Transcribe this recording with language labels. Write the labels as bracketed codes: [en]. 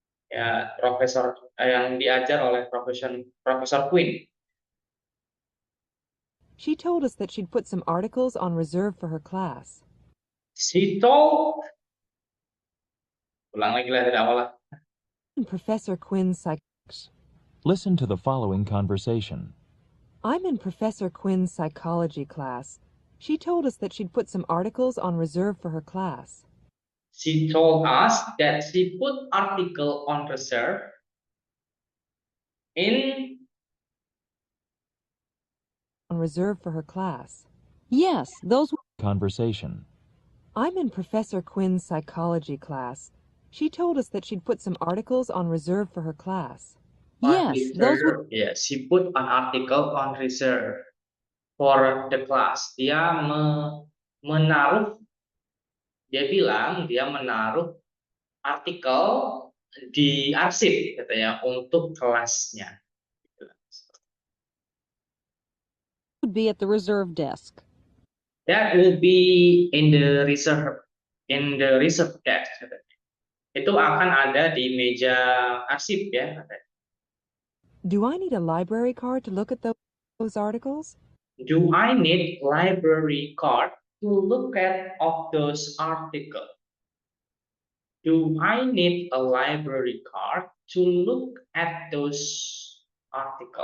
[id] ya profesor yang diajar oleh Profesor Quinn. [en] She told us that she'd put some articles on reserve for her class. She told, [id] ulang lagi lah dari awal lah. [en] In Professor Quinn's Listen to the following conversation. I'm in Professor Quinn's psychology class. She told us that she'd put some articles on reserve for her class. She told us that she put article on reserve On reserve for her class. Yes, those Conversation. I'm in Professor Quinn's psychology class. She told us that she'd put some articles on reserve for her class. Yes, those reserve. Yeah, she put an article on reserve for the class. [id] Dia menaruh, dia bilang dia menaruh artikel di arsip gitu ya untuk kelasnya. [en] would be at the reserve desk. That will be in the reserve desk. [id] Itu akan ada di meja arsip ya. [en] Do I need a library card to look at those articles? Do I need library card to look at of those articles? Do I need a library card to look at those article?